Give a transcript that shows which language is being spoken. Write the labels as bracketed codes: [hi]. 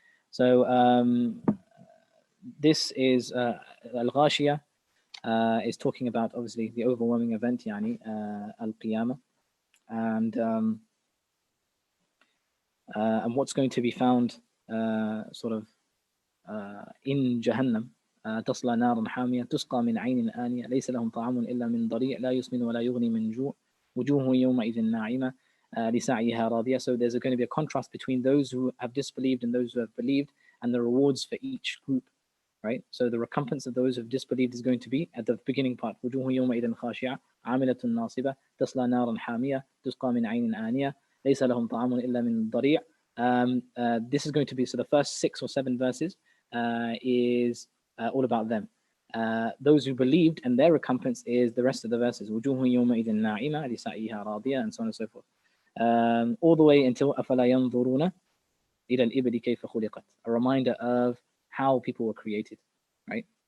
[en] So this is Al-Ghashiyah is talking about obviously the overwhelming event, yani Al-Qiyamah, and what's going to be found sort of in Jahannam. [ar] تصلى نارا حامية تسقى من عين آنية ليس لهم طعام إلا من ضريع لا يسمن ولا يغني من جوع وجوه يومئذ ناعمة لسعيها راضية. [en] So there's going to be a contrast between those who have disbelieved and those who have believed, and the rewards for each group, right? So the recompense of those who have disbelieved is going to be at the beginning part, [ar] وجوه يومئذ خاشعة عاملة ناصبة تصلى نارا حامية تسقى من عين آنية ليس لهم طعام إلا من ضريع. [en] This is going to be, so the first 6 or 7 verses is all about them. Those who believed, and their recompense is the rest of the verses. [ar] وجوه يومئذ ناعمة لسعيها راضية, [en] and so on and so forth. All the way until [ar] أفلا ينظرون إلى الإبل كيف خلقت, [en] a reminder of how people were created, right?